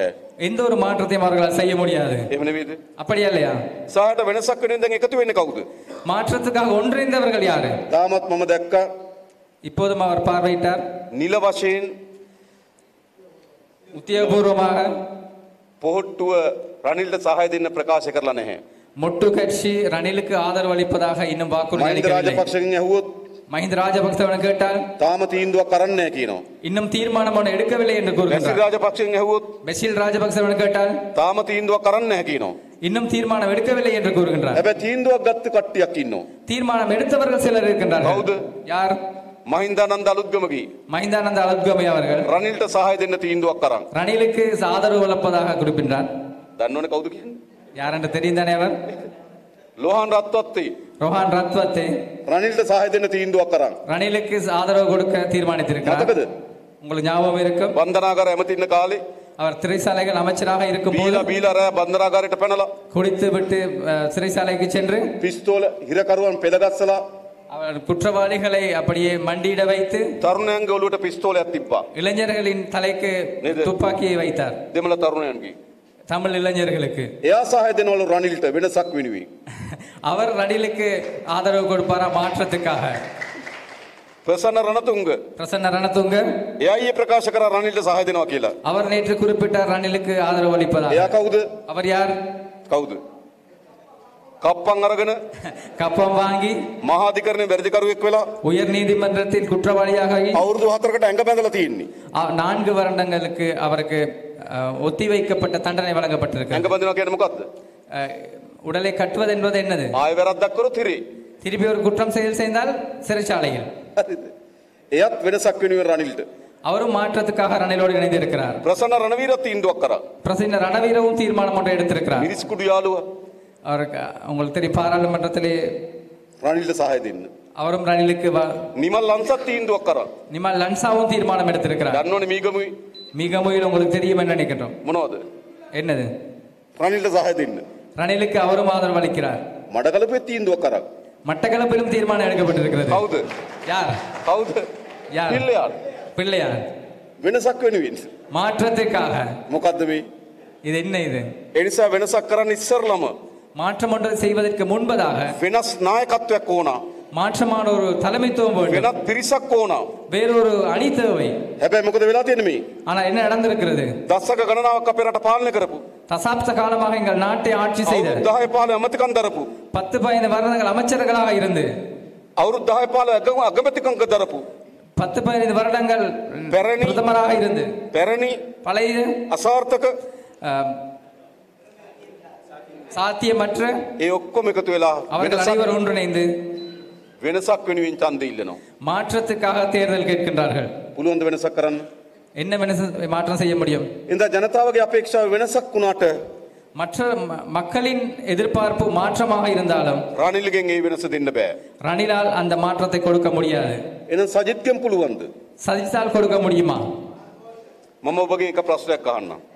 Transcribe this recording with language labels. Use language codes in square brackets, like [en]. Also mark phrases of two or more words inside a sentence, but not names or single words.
[ta] எந்த ஒரு மாற்றத்தையும் அவர்களால் செய்ய முடியாது. [si] එහෙම නෙවෙයිද? [ta] அப்படியா இல்லையா? [si] සාහට වෙනසක් වෙනින් දැන් එකතු වෙන්නේ කවුද? [ta] மாற்றத்துக்காக ஒன்றிணைந்தவர்கள் யாரு? [si] තාමත් මම දැක්කා [ta] இப்போதும் அவர் பார்வையிட்டார். [si] නිල වශයෙන් [ta] உத்தியோகபூர்வமாக [si] පොහොට්ටුව රනිල්ට සහාය දෙන්න ප්‍රකාශ කරලා නැහැ. [ta] மொட்டு கட்சி ரணிலுக்கு ஆதரவு அளிப்பதாக இன்னும் வாக்குறுதி [si] මහින්ද [ta] அளிக்கவில்லை. [si] රාජපක්ෂගෙන් ඇහුවොත් [ta] மஹிந்த ராஜபக்சவனை கேட்டால் [si] තාම තීන්දුවක් කරන්නේ නැහැ කියනවා. [ta] இன்னும் தீர்மானம் ஒன்று எடுக்கவில்லை என்று [si] බැසිල් [ta] கூறுகின்றார். [si] රාජපක්ෂෙන් ඇහුවොත් [ta] பெசில் ராஜபக்சவனை கேட்டால் [si] තාම තීන්දුවක් කරන්නේ නැහැ කියනවා. [ta] இன்னும் தீர்மானம் எடுக்கவில்லை என்று கூறுகின்றார். [si] හැබැයි තීන්දුවක් ගත්ත කට්ටියක් ඉන්නවා. [ta] தீர்மானம் எடுத்தவர்கள் சிலர் இருக்கின்றார்கள். [si] கவுது? [ta] யார்? [si] මහින්දානන්ද අලුත්ගමගේ [ta] மஹிந்தானந்த அலுத்கமை அவர்கள் [si] රනිල්ට සහාය දෙන්න තීන්දුවක් කරන්. [ta] ரணிலுக்கு ஆதரவு வளர்ப்பதாக குறிப்பிட்டார். [si] දන්නවනේ කවුද කියන්නේ? [ta] யார் என்று தெரியும் தானே அவர்? [si] ලෝහන් රත්වත්තේ [ta] ரோஹான் ரத்வத்தே [si] රනිල්ට සහාය දෙන්න තීන්දුවක් කරන්. [ta] ரணிலுக்கு ஆதரவு கொடுக்க தீர்மானித்திருக்கிறார். [si] මතකද? [ta] உங்களுக்கு ஞாபகம் இருக்கும், [si] බන්ධනාගාර ඇමති ඉන්න කාලේ [ta] அவர் சிறைச்சாலைகள் அமைச்சராக இருக்கும் போது [si] බීලා බීලා රෑ බන්ධනාගාරයට පැනලා [ta] குடித்து விட்டு சிறைச்சாலைக்கு சென்று [si] පිස්තෝල හිරකරුවන් පෙළගස්සලා [ta] அவர் குற்றவாளிகளை அப்படியே மண்டியிட வைத்து [si] තරුණයන්ගේ ඔලුවට පිස්තෝලයක් තිබ්බා. [ta] இளைஞர்களின் தலைக்கு [si] නේද? [ta] துப்பாக்கியை வைத்தார். [si] දෙමළ තරුණයන්ගේ. [ta] தமிழ் இளைஞர்களுக்கு [si] එයා සහාය දෙනවලු රනිල්ට වෙනසක් වෙනුවෙන්. [ta] அவர் ரணிலுக்கு ஆதரவு கொடுப்பாரா மாற்றத்துக்காக? [si] ප්‍රසන්න රණතුංග [ta] பிரசன்ன ரணதுங்க [si] එයා ඊයේ ප්‍රකාශ කරා රනිල්ට සහාය දෙනවා කියලා. [ta] அவர் நேற்று குறிப்பிட்டார் ரணிலுக்கு ஆதரவு அளிப்பதாக. [si] එයා කවුද? [ta] அவர் யார்? [si] කවුද? කප්පන් අරගෙන [ta] கப்பம் வாங்கி [si] මහාධිකරණයේ වැරදිකරුවෙක් වෙලා [ta] உயர் நீதிமன்றத்தில் குற்றவாளியாக [si] අවුරුදු 4කට ඇඟ බැඳලා තියෙන්නේ. [ta] 4 வருடங்களுக்கு அவருக்கு ஒத்திவைக்கப்பட்ட தண்டனை வழங்கப்பட்டிருக்கு. [si] ඇඟ බඳිනවා කියන්නේ මොකද්ද? [ta] உடலை கட்டுவது என்பது என்னது? [si] ආයෙ වැරද්දක් කරොත් හිරේ. [ta] திருப்பி ஒரு குற்றம் செயல் செய்தால் சிறைச்சாலையில். [si] හරිද? එයත් වෙනසක් වෙනුවෙන් රනිල්ට. [ta] அவரும் மாற்றத்துக்காக ரணிலோடு இணைந்திருக்கிறார். [si] ප්‍රසන්න රණවීර තීන්දුවක් කරා. [ta] பிரசன்ன ரணவீரவும் தீர்மானம் ஒன்றை எடுத்திருக்கிறார். [si] මිරිස් කුඩු යාළුවා [ta] அவருக்கு உங்களுக்கு தெரியும், பாராளுமன்றத்திலே [si] රනිල්ට සහාය දෙන්න. [ta] அவரும் ரணிலுக்கு [si] නිමල් ලංසත් තීන්දුවක් කරා. [ta] நிமல் லன்சாவும் தீர்மானம் எடுத்திருக்கிறார். [si] දන්නවනේ මීගමුයි [ta] மிகமுயில் உங்களுக்கு தெரியும் என்று நினைக்கின்றோம். [si] මොනවද? [ta] என்னது? [si] රනිල්ට සහාය දෙන්න. [ta] ரணிலுக்கு அவரும் ஆதரவு அளிக்கிறார். [si] මඩකලපේ තීන්දුවක් කරා. [ta] மட்டக்களப்பிலும் தீர்மானம் எடுக்கப்பட்டிருக்கிறது. [si] කවුද? [ta] யார்? [si] කවුද? [ta] யார்? [si] පිල්ලයාට. [ta] பிள்ளையார். [si] වෙනසක් වෙනුවෙන්. [ta] மாற்றத்துக்காக. [si] මොකද්ද මේ? [ta] இது என்ன இது? [si] ඒ නිසා වෙනසක් කරන්න ඉස්සරලම [ta] மாற்றம் ஒன்றை செய்வதற்கு முன்பதாக [si] වෙනස් නායකත්වයක් ඕන. [ta] மாற்றமான ஒரு தலைமைத்துவம் வேண்டும். [si] වෙනත් පිරිසක් ඕන. [ta] வேறொரு அணி தேவை. [si] හැබැයි මොකද වෙලා තියෙන්නේ මේ? [ta] ஆனா என்ன நடந்திருக்கிறது? [si] දශක ගණනාවක් අපේ රට පාලනය කරපු. [ta] தசாப்த காலமாக எங்கள் நாட்டை ஆட்சி செய்த [si] අවුරුදු 10 15 අමතිකම් දරපු. [ta] 10-15 வருடங்கள் அமைச்சர்களாக இருந்து [si] අවුරුදු 10 15 අගමැතිකම් දරපු. [ta] 10-15 வருடங்கள் [si] පැරණි [ta] பிரதமராக இருந்து [si] පැරණි [ta] பழைய [si] අසාර්ථක [ta] சாத்தியமற்ற [si] ඒ ඔක්කොම එකතු වෙලා [ta] அவர்கள் அனைவரும் ஒன்றிணைந்து [si] වෙනසක් වෙනුවෙන් ඡන්දය ඉල්ලනවා. [ta] மாற்றத்துக்காக தேர்தல் கேட்கின்றார்கள். [si] පුළුවන් ද වෙනසක් කරන්න? [ta] என்ன மாற்றம் செய்ய முடியும்? [si] ඉතින් ජනතාවගේ අපේක්ෂාව වෙනසක් වුණාට [ta] மற்ற மக்களின் எதிர்பார்ப்பு மாற்றமாக இருந்தாலும் [si] රනිල්ගෙන් ඒ වෙනස දෙන්න බෑ. [ta] ரணிலால் அந்த மாற்றத்தை கொடுக்க முடியாது. [si] එහෙනම් සජිත්ගෙන් පුළුවන්ද? [ta] சஜித்தால் கொடுக்க முடியுமா? [si] මම ඔබගෙන් එක ප්‍රශ්නයක් අහන්නම්.